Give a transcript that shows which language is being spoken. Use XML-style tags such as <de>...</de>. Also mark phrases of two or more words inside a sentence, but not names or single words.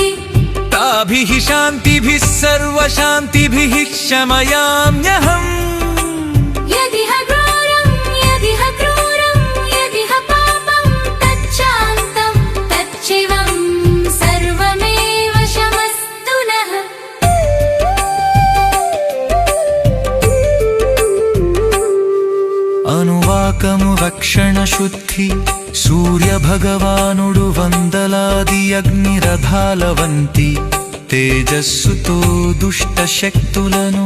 <sa>ताभिः शान्तिभिः सर्वशान्तिभिः शमयाम्यहम् यदिह घोरं यदिह क्रूरं यदिह पापं तच्चान्तं तच्चिवं सर्वमेव शमस्तु नः</sa> <te>అనువాకము రక్షణ శుద్ధి సూర్య భగవానుడు వందలాది అగ్నిరథాల వంటి తేజస్సుతో దుష్ట శక్తులను</te>